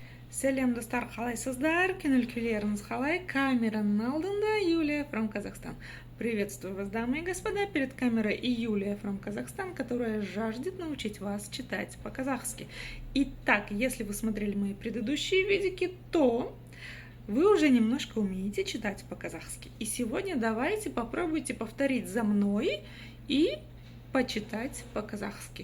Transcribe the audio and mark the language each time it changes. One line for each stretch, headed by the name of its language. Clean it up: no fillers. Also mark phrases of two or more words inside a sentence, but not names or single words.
Kazakh: Сәлем достар, қалайсыздар? Көңіл-күйлеріңіз қалай? Камераның алдында Юлия from Казахстан.
Russian: Приветствую вас, дамы и господа. Перед камерой и Юлия from Казахстан, которая жаждет научить вас читать по-казахски. Итак, если вы смотрели мои предыдущие видики, то вы уже немножко умеете читать по-казахски. И сегодня давайте попробуйте повторить за мной и почитать по-казахски.